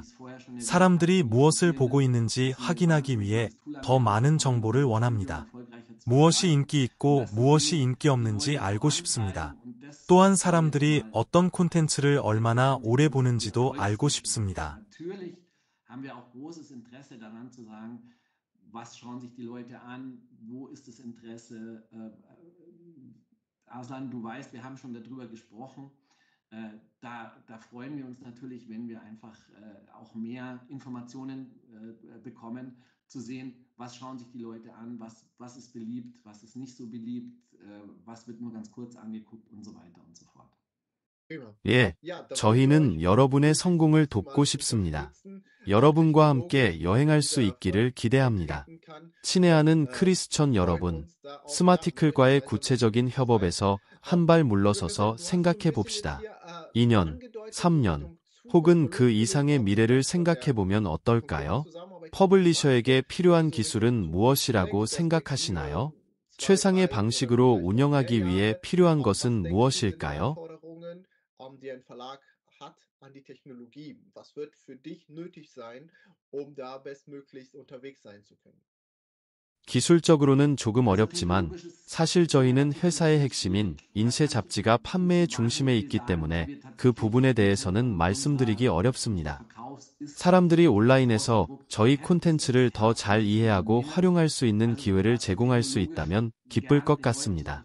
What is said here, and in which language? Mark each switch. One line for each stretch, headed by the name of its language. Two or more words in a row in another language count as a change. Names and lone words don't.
Korean: 사람들이 무엇을 보고 있는지 확인하기 위해 더 많은 정보를 원합니다. 무엇이 인기 있고 무엇이 인기 없는지 알고 싶습니다. 또한 사람들이 어떤 콘텐츠를 얼마나 오래 보는지도 알고 싶습니다.
German: Was schauen sich die Leute an? Wo ist das Interesse? Arslan, du weißt, wir haben schon darüber gesprochen. Da freuen wir uns natürlich, wenn wir einfach auch mehr Informationen bekommen, zu sehen, was schauen sich die Leute an, was ist beliebt, was ist nicht so beliebt, was wird nur ganz kurz angeguckt und so weiter und so fort.
Korean: 예, 저희는 여러분의 성공을 돕고 싶습니다. 여러분과 함께 여행할 수 있기를 기대합니다. 친애하는 크리스천 여러분, 스마티클과의 구체적인 협업에서 한 발 물러서서 생각해 봅시다. 2년, 3년, 혹은 그 이상의 미래를 생각해 보면 어떨까요? 퍼블리셔에게 필요한 기술은 무엇이라고 생각하시나요? 최상의 방식으로 운영하기 위해 필요한 것은 무엇일까요?
German: Die ein Verlag hat an die Technologie. Was wird für dich nötig sein, da bestmöglichst unterwegs sein zu können?
Korean: 기술적으로는 조금 어렵지만 사실 저희는 회사의 핵심인 인쇄 잡지가 판매의 중심에 있기 때문에 그 부분에 대해서는 말씀드리기 어렵습니다. 사람들이 온라인에서 저희 콘텐츠를 더 잘 이해하고 활용할 수 있는 기회를 제공할 수 있다면 기쁠 것 같습니다.